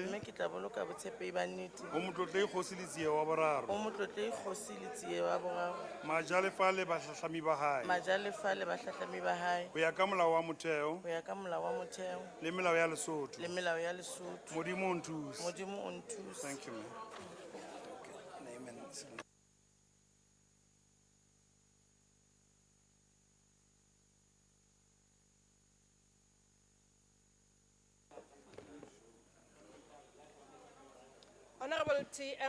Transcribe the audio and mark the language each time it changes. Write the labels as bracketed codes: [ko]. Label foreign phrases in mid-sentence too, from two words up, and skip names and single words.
[st] mme ke tla boloka botshepehi ba nnete go motlotlegi kgosi le tsie wa boraro go motlotlegi kgosi le tsie wa boraro majalefa le batlhatlhami ba hae majalefa le batlhatlhami ba hae go ya ka molao wa motheo go ya ka molao wa motheo le melao ya lesotho le melao ya lesotho modimo o nthuse modimo o nthuse [en] thank you man. Okay, name and signature. Honorable T. M.